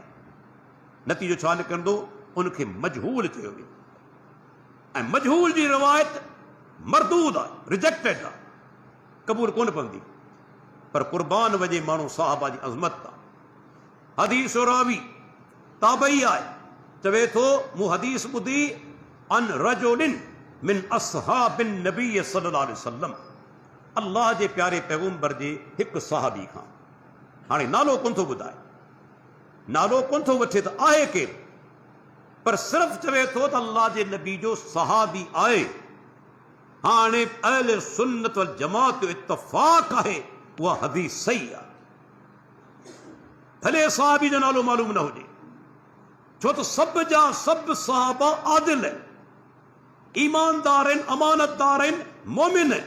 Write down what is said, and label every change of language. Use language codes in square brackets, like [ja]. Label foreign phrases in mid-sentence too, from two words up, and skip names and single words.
[sd] नतीजो छा निकिरंदो, उनखे मजहूल चयो वेंदो। ऐं मजहूल जी रिवायत मरदूद आहे, रिजेक्टेड आहे, क़बूल कोन पवंदी। पर क़ुर्बान वञे माण्हू साहबा जी अज़मत आहे। हदीस रावी ताबई आहे, चवे थो मूं हदीस ॿुधी [ar] عن رجل من أصحاب النبي صلى الله عليه وسلم, [sd] अल्लाह जे प्यारे पैगंबर जे हिकु सहाबी खां। हाणे नालो कोन थो ॿुधाए, नालो कोन थो वठे त आहे केरु, पर सिर्फ़ चवे थो त अल्लाह जे नबी जो सहाबी आहे। हाणे अहले सुन्नत वल जमात जो इत्तफ़ाक़ आहे उहा हदीस सही आहे, भले सहाबी जो नालो मालूम न हुजे, छो त सभ जा सभु सहाबा आदिल आहिनि, ईमानदार आहिनि, अमानतदार आहिनि, मोमिन आहिनि।